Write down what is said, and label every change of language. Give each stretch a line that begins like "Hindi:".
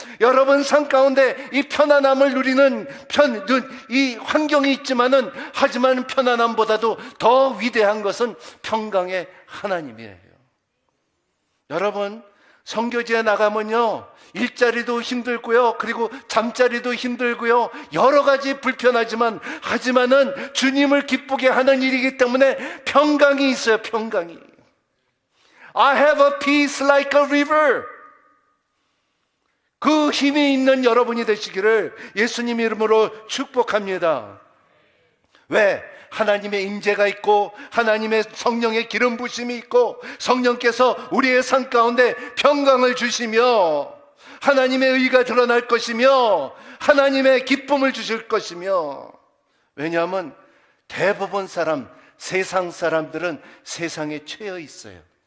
Korean: 여러분 삶 가운데 이 편안함을 누리는 이 환경이 있지만은, 하지만 편안함보다도 더 위대한 것은 평강의 하나님이에요. 여러분, 선교지에 나가면요, 일자리도 힘들고요, 그리고 잠자리도 힘들고요, 여러 가지 불편하지만, 하지만은 주님을 기쁘게 하는 일이기 때문에 평강이 있어요. 평강이.
English: I have a peace like a river.
Korean: 그 힘이 있는 여러분이 되시기를 예수님 이름으로 축복합니다. 왜? 하나님의 임재가 있고 하나님의 성령의 기름 부심이 있고 성령께서 우리의 삶 가운데 평강을 주시며 하나님의 의가 드러날 것이며 하나님의 기쁨을 주실 것이며, 왜냐하면 대부분 세상 사람들은 세상에 처해 있어요.